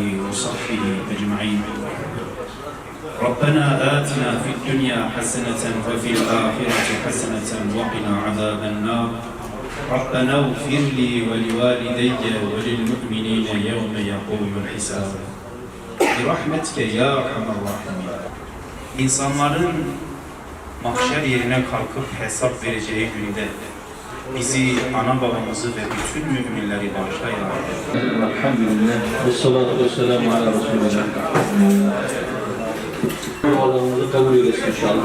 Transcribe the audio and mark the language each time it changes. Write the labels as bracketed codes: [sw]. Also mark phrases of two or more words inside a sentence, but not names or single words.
[ar] وصحبه أجمعين ربنا آتنا في الدنيا حسنة وفي الآخرة حسنة وقنا عذاب النار ربنا اغفر لي ولوالدي وللمؤمنين يوم يقوم الحساب برحمتك يا أرحم الراحمين. [tr] İnsanların mahşer yerine kalkıp hesap vereceği günde bizi, ana babamızı ve bütün müminleri bağışla ya Rabbi. Elhamdülillah. [ar] والصلاة والسلام على رسول الله. [tr] Dualarımızı kabul eylesin inşallah.